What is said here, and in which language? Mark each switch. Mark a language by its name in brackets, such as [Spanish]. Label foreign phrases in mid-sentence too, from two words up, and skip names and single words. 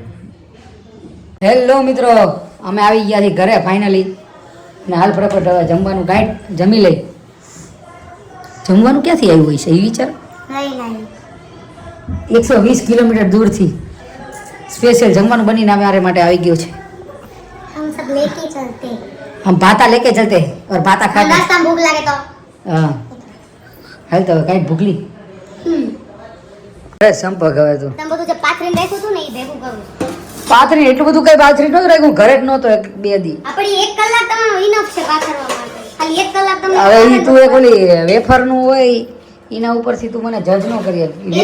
[Gujarati] હેલો મિત્રો, અમે આવી ગયા છીએ ઘરે ફાઇનલી. ને હાલ ફટાફટ હવે જમવાનું કાંઈ જમી લઈ. જમવાનું ક્યાંથી આવ્યું હોય છે એ વિચાર. નહીં 120 કિલોમીટર દૂરથી સ્પેશિયલ જમવાનું બનીને અમારે માટે આવી ગયું છે. [Hindi] हम सब लेके चलते हैं। हम भाता लेके चलते और भाता खाते. नाश्ता में भूख लगे तो [Gujarati] હા હાલ તો કાંઈ ભૂખલી. અરે સંપર્ક હવે તું તમે બધું જે પાથરીને રાખ્યું હતું ને એ ભેગું કરું. પાથરી એટલું બધું કઈ પાથરી નહોતું રાખ્યું, ઘરે જ નહોતો 2 દી. આપણી 1 કલાક તમારો ઇનફ છે પાથરવા માટે. ખાલી 1 કલાક તમને હવે ઈ તું એક ઓલી વેફરનું હોય એના ઉપરથી તું મને જજ ન કરી આપી.